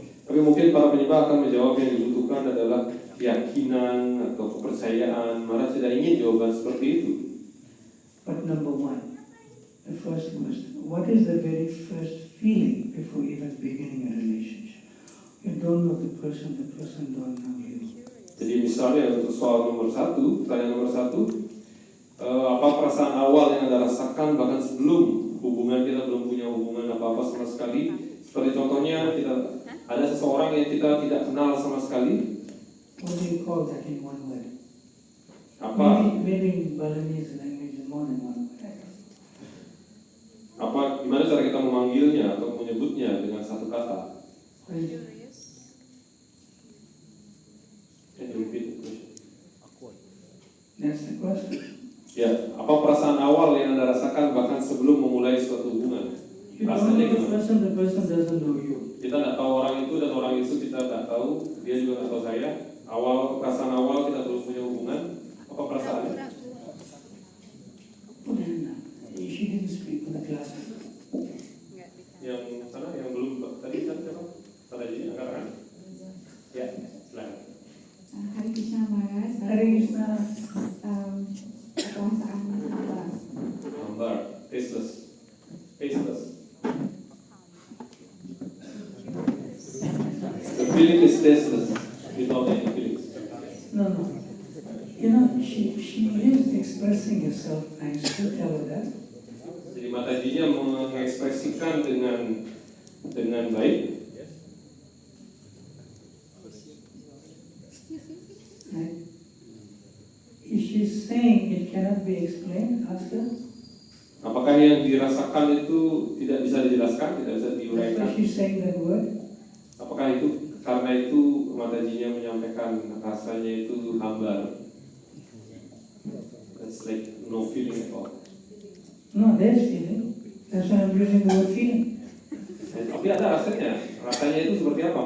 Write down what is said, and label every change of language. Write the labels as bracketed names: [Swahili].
[Indonesian] Tapi mungkin para penyembah akan menjawab yang dibutuhkan adalah keyakinan atau kepercayaan. Marat tidak ingin jawaban seperti itu. [English] But number 1, the first question, what is the very first feeling before even beginning a relationship? You don't know the person don't know you. [Indonesian] Jadi misalnya untuk soal nomor 1, pertanyaan nomor 1, apa perasaan awal yang Anda rasakan bahkan sebelum hubungan kita belum punya hubungan apa-apa sama sekali. Seperti contohnya kita ada seseorang yang kita tidak kenal sama sekali. [English] What do you call that in one word? [Indonesian] Apa [English] Maybe in Balinese language is more than one word. [Indonesian] gimana cara kita memanggilnya atau menyebutnya dengan satu kata? [English] What is it? Can you repeat the question? That's the question. [Indonesian] Ya, apa perasaan awal yang Anda rasakan bahkan sebelum memulai suatu hubungan? [English] You don't know the person doesn't know you. [Indonesian] Kita tidak tahu orang itu dan orang itu kita tidak tahu, dia juga tidak tahu saya. Perasaan awal kita belum punya hubungan, apa perasaannya? [English] Put her hand up. She didn't speak in the class. [Indonesian] Yang sana, yang belum tadi kan siapa? Sana jadi angkat tangan. Ya, silakan. Hari Krishna Maharaj, Hare Krishna. perasaan apa? Hambar, tasteless. [English] The feeling is tasteless, without any feelings. No. You know, she is expressing herself nicely. Tell her that. [Indonesian] Jadi Matajinya mengekspresikan dengan baik. [English] Right? Is she saying it cannot be explained? Ask her. [Indonesian] Apakah yang dirasakan itu tidak bisa dijelaskan, tidak bisa [English] That's [Indonesian] diuraikan? [English] why she's saying that word. [Indonesian] Apakah itu karena itu Matajinya menyampaikan rasanya itu hambar? [English] It's like no feeling at all. No, there's feeling. That's why I'm using the word feeling. [Indonesian] Tapi ada rasanya itu seperti apa?